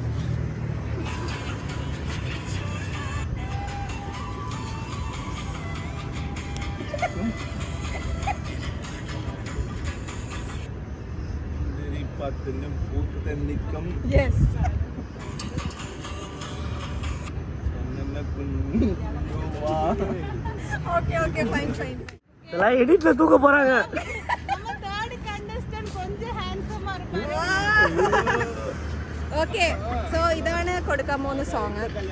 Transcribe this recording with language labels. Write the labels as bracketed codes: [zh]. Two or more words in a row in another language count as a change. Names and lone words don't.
[ml] പത്തിനും പൂത്തന്നിക്കും [en] Yes. Okay okay, fine fine. [ta] எல்லாம் எடிட்ல தூக்க போறாங்க. நம்ம [en] third contestant [ta] கொஞ்சம் ஹேண்ட்ஸமா இருப்பாரு. [en] Okay, so [ml] ഇതാണ് കൊടുക്കാൻ പോകുന്ന സോങ്.